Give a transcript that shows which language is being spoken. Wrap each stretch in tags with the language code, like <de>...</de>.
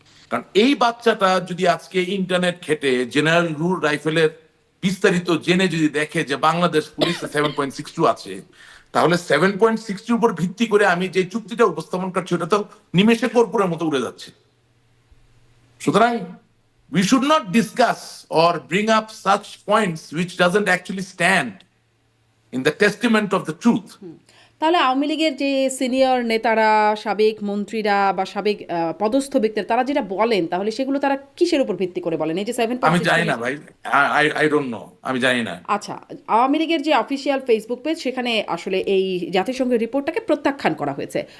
<bn>কারণ এই বাচ্চাটা যদি আজকে ইন্টারনেট ঘেটে জেনারেল রুল রাইফেলের বিস্তারিত জেনে যদি দেখে যে বাংলাদেশ পুলিশে 7.62 আছে, তাহলে 7.62 উপর ভিত্তি করে আমি যে চুক্তিটা উপস্থাপন করছি ওটা তো নিমেষে কর্পূরের মতো উড়ে যাচ্ছে।</bn> <en>সুতরাং we should not discuss or bring up such points which doesn't actually stand in the testament of the truth.</en> <bn>তাহলে আওয়ামী লীগের যে সিনিয়র নেতারা, সাবেক মন্ত্রীরা বা সাবেক পদস্থ ব্যক্তিরা তারা যেটা বলেন, তাহলে সেগুলো তারা কিসের উপর ভিত্তি করে বলেন? এই যে 7.62 আমি জানি না ভাই,</bn> <en>I don't know,</en> <bn>আমি জানি না। আচ্ছা, আওয়ামী লীগের যে অফিসিয়াল ফেসবুক পেজ, সেখানে আসলে এই জাতিসংঘের রিপোর্টটাকে প্রত্যাখ্যান করা হয়েছে।</bn>